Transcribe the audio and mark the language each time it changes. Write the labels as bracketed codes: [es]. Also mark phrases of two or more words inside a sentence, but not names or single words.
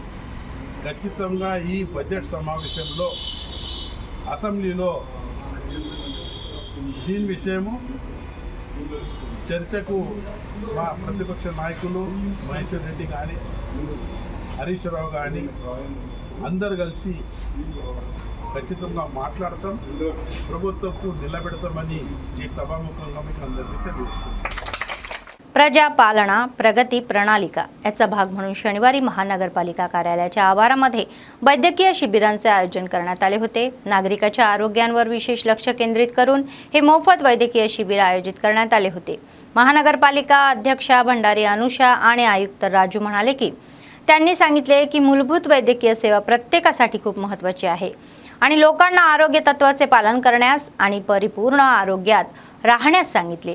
[te] ఖచ్చితంగా ఈ బడ్జెట్ సమావేశంలో అసెంబ్లీలో దీని విషయము చర్చకు మా ప్రతిపక్ష నాయకులు మహేశ్వర్ రెడ్డి కానీ హరీష్ రావు కానీ అందరు కలిసి ఖచ్చితంగా మాట్లాడతాం, ప్రభుత్వంకు నిలబెడతామని ఈ सभामुखंगा మీకు అందరికీ తెలియజేస్తున్నాం. [mr] प्रजा पालना प्रगती प्रणालिका याचा भाग म्हणून शनिवारी महानगरपालिका कार्यालयाच्या आवारामध्ये वैद्यकीय शिबिरांचे आयोजन करण्यात आले होते. नागरिकांच्या आरोग्यांवर विशेष लक्ष केंद्रित करून हे मोफत वैद्यकीय शिबिर आयोजित करण्यात आले होते. महानगरपालिका अध्यक्षा भंडारी अनुषा आणि आयुक्त राजू म्हणाले की त्यांनी सांगितले की मूलभूत वैद्यकीय सेवा प्रत्येकासाठी खूप महत्त्वाची आहे आणि लोकांना आरोग्य तत्वाचे पालन करण्यास आणि परिपूर्ण आरोग्यात राहण्यास सांगितले.